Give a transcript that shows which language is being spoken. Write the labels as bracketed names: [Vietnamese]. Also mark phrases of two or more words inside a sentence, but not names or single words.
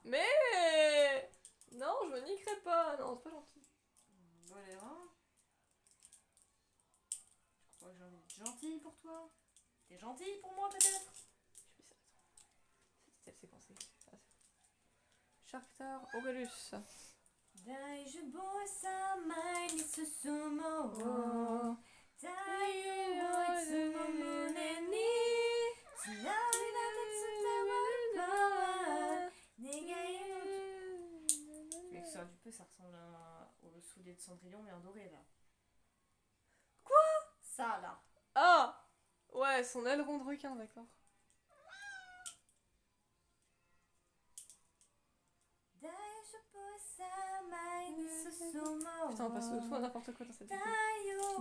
[French] Mais non, je me niquerai pas. Non, c'est pas gentil. Voilà. Je crois que j'ai envie d'être gentille pour toi. T'es gentille pour moi peut-être? Je fais ça. C'était séquencé. Sharktar Aurelius. [Japanese] 大丈夫さ毎日進もう太陽をいつも胸につないだで伝わるパワー願いを [French] L'extérieur du peu ça ressemble au soulier de Cendrillon mais en doré là. Quoi? Ça là. Ah. Ouais, son aileron de requin, d'accord. Putain, on passe de tout à n'importe quoi dans cette vidéo.